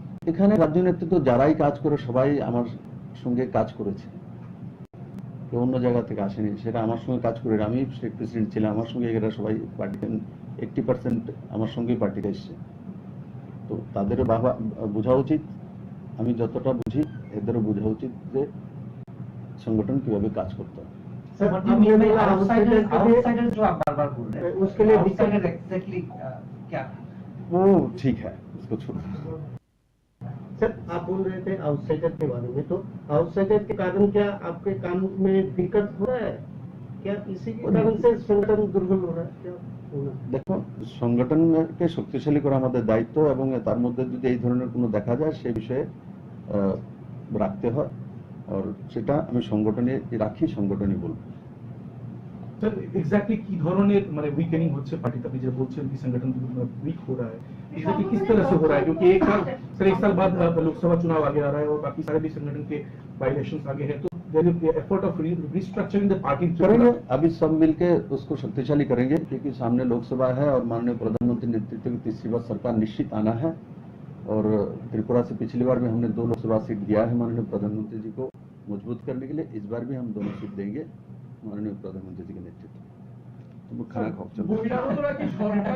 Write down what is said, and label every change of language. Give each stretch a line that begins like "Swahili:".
Bangla: এখানে রাজ্য নেতৃত্ব যারাই কাজ করে সবাই আমার সঙ্গে কাজ করেছে, কেউ অন্য জায়গা থেকে আসেনি। সেটা আমার সঙ্গে কাজ করে, আমি স্টেট প্রেসিডেন্ট ছিলাম, আমার সঙ্গে এরা সবাই পার্টিতে 80% আমার সঙ্গেই পার্টিতে এসছে। তো তাদেরও বোঝা উচিত, আমি যতটা বুঝি এদেরও বোঝা উচিত যে संगठन কিভাবে কাজ করতে হয়।
Hindi: आउटसाइडर जो आप बार-बार बोल रहे हैं, उसके लिए आउटसाइडर एग्जैक्टली क्या? वो ठीक है, उसको छोड़ो। सर, आप बोल रहे थे आउटसाइडर के बारे में, तो आउटसाइडर के कारण क्या आपके काम में दिक्कत हो रहा है? क्या इसी के कारण से संगठन दुर्बल हो रहा है क्या होना?
Bangla: দেখো সংগঠনকে শক্তিশালী করা আমাদের দায়িত্ব এবং তার মধ্যে যদি এই ধরনের কোনো দেখা যায় সেই বিষয়ে রাখতে হয় আর সেটা আমি সংগঠনে রাখি সংগঠনই বলবো।
Hindi: सर एग्जैक्टली
Bangla: की धरনের মানে উইকেনিং হচ্ছে পার্টিতে আপনি যে বলছেন
Hindi: कि संगठन वीक हो रहा है एग्जैक्टली किस तरह से हो रहा है क्योंकि एक साल बाद लोकसभा चुनाव आगे आ रहा है और बाकी सारे भी संगठन के बाई इलेक्शंस आगे हैं तो
English: there is effort of restructuring the party
Hindi: करेंगे अभी सब मिलके उसको शक्तिशाली करेंगे क्योंकि सामने लोकसभा है और माननीय प्रधानमंत्री नेतृत्व की तीसरी बार सरकार निश्चित आना है और त्रिपुरा से पिछली बार भी हमने 2 लोकसभा सीट दिया है माननीय प्रधानमंत्री जी को मजबूत करने के लिए इस बार भी हम दोनों सीट देंगे माननीय प्रधानमंत्री जी के नेतृत्व तो खाना खाओ चलो